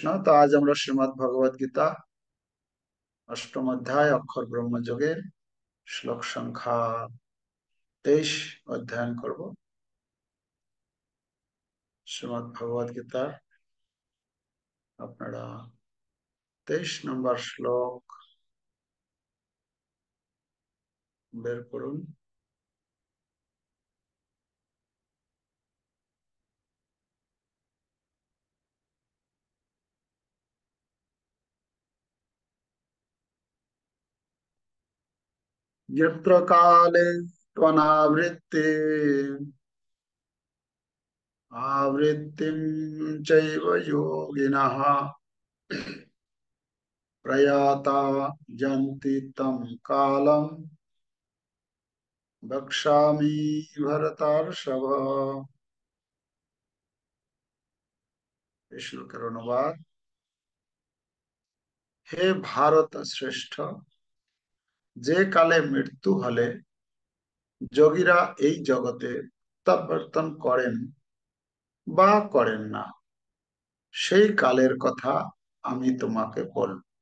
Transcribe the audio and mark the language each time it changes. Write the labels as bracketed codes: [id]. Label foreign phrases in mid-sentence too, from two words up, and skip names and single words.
[bn] তো আজ আমরা শ্রীমদ্ ভগবদ গীতা অষ্টম অধ্যায় অক্ষর ব্রহ্মযোগের শ্লোক সংখ্যা 23 অধ্যয়ন করব। শ্রীমদ্ ভগবদ গীতার আপনারা 23 নম্বর শ্লোক বের করুন। [sa] यत्र काले त्वनावृत्ति आवृत्तिं चैव योगिनः प्रयाता यन्ति तं कालम् वक्ष्यामि भरतर्षभ। [bn] এই শ্লোকের অনুবাদ: হে ভারত শ্রেষ্ঠ, যে কালে মৃত্যু হলে যোগীরা এই জগতে প্রত্যাবর্তন করেন বা করেন না, সেই কালের কথা আমি তোমাকে বলব।